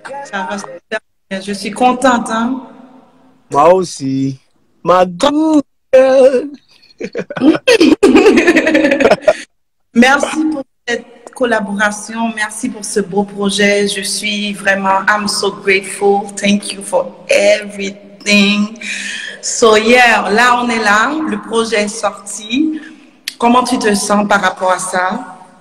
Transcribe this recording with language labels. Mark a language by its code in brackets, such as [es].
[fr] Ça va super bien. Je suis contente, hein? Moi aussi. Ma [en] good girl. [fr] Merci pour cette collaboration. Merci pour ce beau projet. Je suis vraiment, [en] I'm so grateful. Thank you for everything. So yeah, [fr] là on est là. Le projet est sorti. Comment tu te sens par rapport à ça?